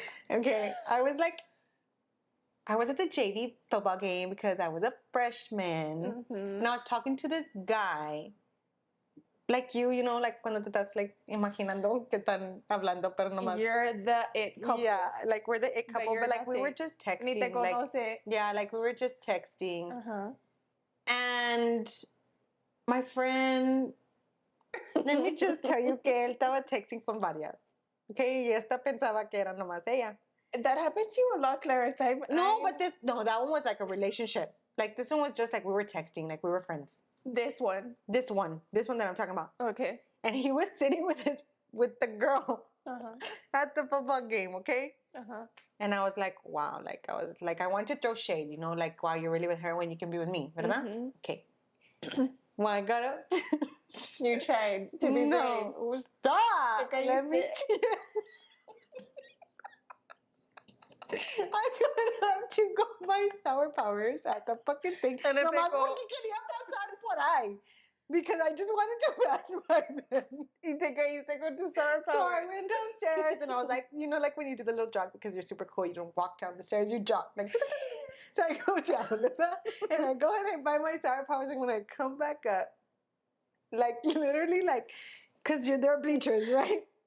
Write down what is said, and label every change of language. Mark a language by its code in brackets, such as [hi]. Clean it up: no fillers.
[en] Okay, I was at the JV football game because I was a freshman. And I was talking to this guy. Like you know, like [es] cuando te estás like imaginando que están hablando, pero nomás. [en] You're the it couple. Yeah, like we're the it couple, but like we were just texting. [es] Ni te conoce. [en] Yeah, like we were just texting. And my friend, let me just tell you [es] que él estaba [en] texting [es] con varias. Okay, y esta pensaba que era nomás ella. [en] That happened to you a lot, Clari. No, but that one was like a relationship. Like this one was just like we were texting, like we were friends. This one that I'm talking about. Okay. And he was sitting with the girl at the football game, okay? And I was like, wow, I wanted to throw shade, you know, like, wow, you're really with her when you can be with me, ¿verdad? Okay. When I got up, you tried to be brave. No, stop. Let me. I got up to go buy sour powers at the fucking thing. And [es] Nomás porque quería pasar por ahí. [en] Because I just wanted to pass by them. [es] Y te caíste con tu sour powers. [en] So I went downstairs and I was like, you know, like when you do the little jog because you're super cool, you don't walk down the stairs, you jog. Like, so I go down and I go and I buy my sour powers, and when I come back up, like literally like, because there are bleachers, right?